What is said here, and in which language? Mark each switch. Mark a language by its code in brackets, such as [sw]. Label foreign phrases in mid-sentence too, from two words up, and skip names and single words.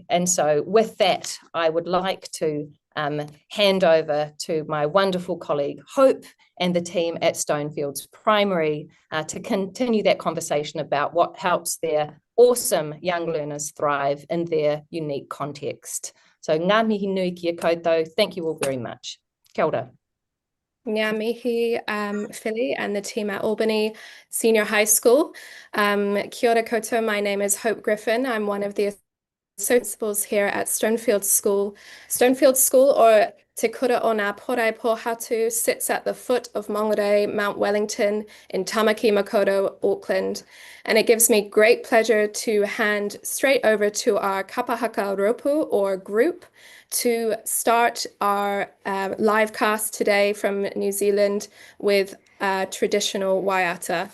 [en] And so with that, I would like to hand over to my wonderful colleague, Hope, and the team at Stonefields Primary to continue that conversation about what helps their awesome young learners thrive in their unique context. [mi] So ngā mihi nui ki a koutou. Thank you all very much. Kia ora. Ngā mihi, [en] Philly and the team at Albany Senior High School. [mi] Kia ora koutou, [en] my name is Hope Griffin. I'm one of the principals here at Stonefield School. Stonefield School, or Te Kura o ngā Porai Pohatu, sits at the foot of Mangere, Mount Wellington in Tamaki Makaurau, Auckland. And it gives me great pleasure to hand straight over to our [mi] Kapahaka Ropu, [en] or group, to start our live cast today from New Zealand with traditional waiata.